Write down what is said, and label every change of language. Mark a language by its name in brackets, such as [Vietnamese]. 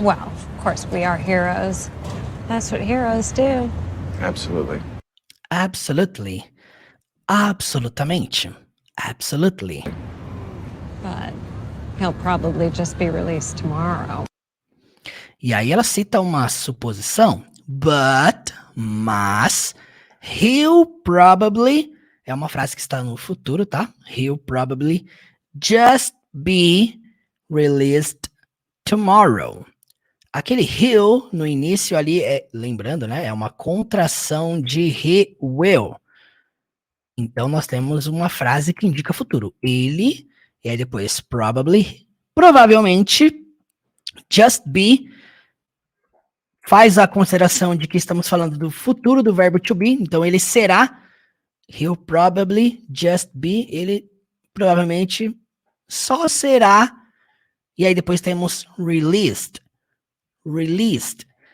[English] Well, of course, we are heroes. That's what heroes do. Absolutely. Absolutely. [Portuguese] Absolutamente. [English] Absolutely. But he'll probably just be released tomorrow. [Portuguese] E aí ela cita uma suposição. [English] But, [Portuguese] mas, [English] he'll probably, [Portuguese] é uma frase que está no futuro, tá? [English] He'll probably just be released tomorrow. [Portuguese] Aquele he'll no início ali, lembrando, né? É uma contração de he will. Então nós temos uma frase que indica futuro. Ele, e aí depois probably, provavelmente, just be, faz a consideração de que estamos falando do futuro do verbo to be, então ele será, [English] he'll probably just be, [Portuguese] ele provavelmente só será, e aí depois temos released. Released.